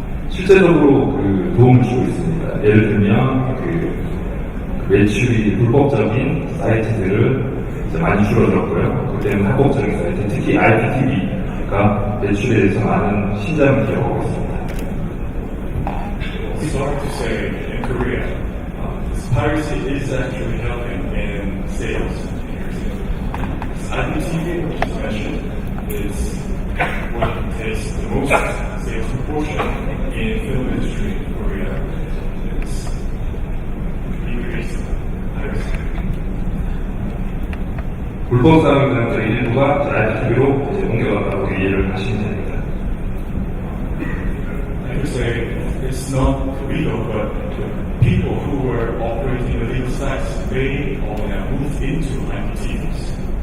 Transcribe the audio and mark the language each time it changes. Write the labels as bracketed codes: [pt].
[ko] 실제적으로 그 도움을 주고 있습니다. 예를 들면 그 매출이 불법적인 사이트들을 이제 많이 줄어들었고요. 그때는 합법적인 사이트, 특히 IPTV가 매출에 대해서 많은 신장을 기록하고 있습니다. [en] Sorry to say, in Korea, this piracy is actually helping in sales. IPTV, which is mentioned, is what takes the most sales proportion in film industry in Korea. It's increased piracy. [ko] 불법 사용자들의 일부가 IPTV로 옮겨갔다고 이해를 하시면 됩니다. [en] I would say it's not illegal, but people who were operating illegal sites, they all have moved into IPTVs.